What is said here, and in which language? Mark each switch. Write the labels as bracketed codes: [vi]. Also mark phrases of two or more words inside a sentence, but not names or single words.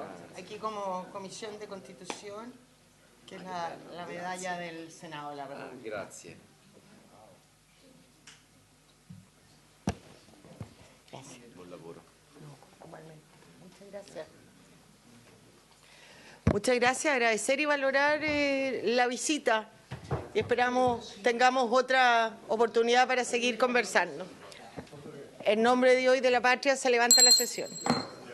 [es] Aquí como Comisión de Constitución, que es la medalla del Senado, la verdad. [it] Grazie. [es] Gracias. [it] Buon lavoro. [es] Igualmente. Muchas gracias. Muchas gracias. Agradecer y valorar la visita. Y esperamos tengamos otra oportunidad para seguir conversando. En nombre de Dios y de la Patria se levanta la sesión.